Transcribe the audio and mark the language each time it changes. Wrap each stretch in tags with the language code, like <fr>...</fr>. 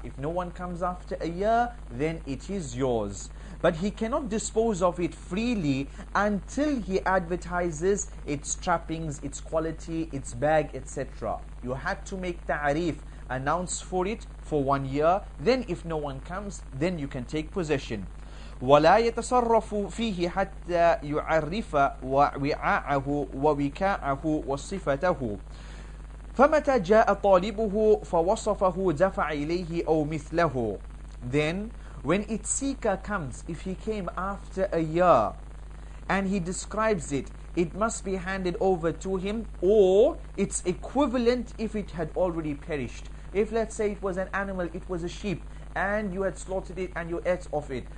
<en>If no one comes after a year, then it is yours. But he cannot dispose of it freely until he advertises its trappings, its quality, its bag, etc. You had to make ta'arif, announce for it for 1 year. Then if no one comes, then you can take possession.</en> <ar>ولا يتصرف فيه حتى يعرف وعاءه ووكاءه وصفته. فمتى جاء طالبه فوصفه دفع إليه أو مثله.</ar> <en>Then when its seeker comes, if he came after a year and he describes it, it must be handed over to him, or its equivalent if it had already perished. If let's say it was an animal, it was a sheep, and you had slaughtered it and you ate of it.</en>